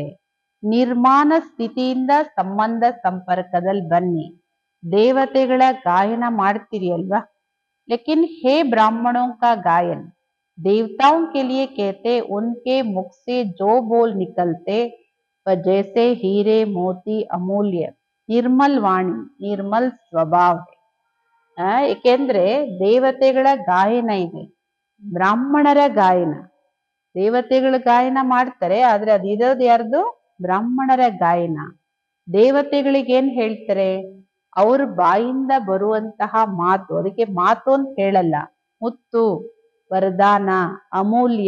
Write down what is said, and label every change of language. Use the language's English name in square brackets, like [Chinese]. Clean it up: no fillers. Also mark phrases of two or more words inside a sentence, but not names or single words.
[Kannada] ನಿರ್ಮಾಣ ಸ್ಥಿತಿಯಿಂದ ಸಂಬಂಧ ಸಂಪರ್ಕದಲ್ಲಿ ಬನ್ನಿ. ದೇವತೆಗಳ ಗಾಯನ ಮಾಡ್ತೀರಿ ಅಲ್ವಾ, [Hindi] लेकिन हे ब्राह्मणों का गायन देवताओं के लिए कहते, उनके मुख से जो बोल निकलते वह जैसे हीरे मोती अमूल्य निर्मल वाणी निर्मल स्वभाव है. [Kannada] ಏಕೆಂದ್ರೆ ದೇವತೆಗಳ ಗಾಯನ ಇದೆ, ಬ್ರಾಹ್ಮಣರ ಗಾಯನ. ದೇವತೆಗಳ ಗಾಯನ ಮಾಡ್ತಾರೆ, ಆದ್ರೆ ಅದಿರೋದು ಯಾರ್ದು? ಬ್ರಾಹ್ಮಣರ ಗಾಯನ. ದೇವತೆಗಳಿಗೆ ಏನ್ ಹೇಳ್ತಾರೆ? ಅವ್ರ ಬಾಯಿಂದ ಬರುವಂತಹ ಮಾತು, ಅದಕ್ಕೆ ಮಾತು ಅಂತ ಹೇಳಲ್ಲ, ಮುತ್ತು, ವರದಾನ, ಅಮೂಲ್ಯ.